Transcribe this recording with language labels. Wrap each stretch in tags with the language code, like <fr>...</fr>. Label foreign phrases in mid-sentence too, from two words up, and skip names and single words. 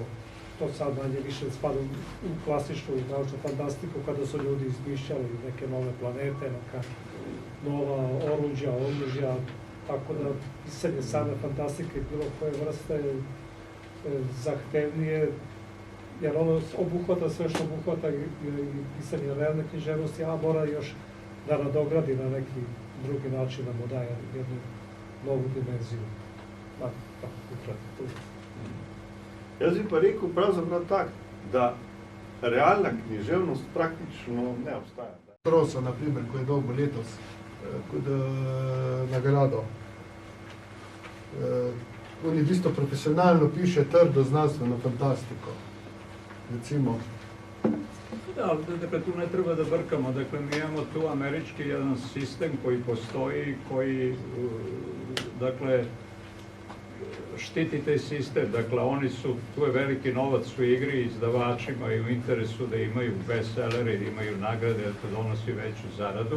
<sr>To sad manje više spada u klasičnu naučnu fantastiku, kada su ljudi izmišljali neke nove planete, neka nova oružja, tako da pisanje same fantastike bilo koje vrste zahtevnije, jer ono obuhvata sve što obuhvata i pisanje realne književnosti, a mora još da nadogradi na neki drugi način, da mu daje jednu novu dimenziju. Tako ukratko.</sr> <sl>Jaz bi pa rekel pravzaprav tak, da realna književnost praktično ne obstaja. Prosa, na primer, ko je dobil letos nagrado. oni v bistvu profesionalno piše trdo znanstveno fantastiko. Recimo.</sl> <sr>Da, dakle, tu ne treba da brkamo. Dakle, mi imamo tu američki jedan sistem koji postoji, koji, dakle, štiti taj sistem. Dakle, oni su, tu je veliki novac u igri, izdavačima i u interesu da imaju bestsellere, da imaju nagrade, da to donosi veću zaradu.</sr>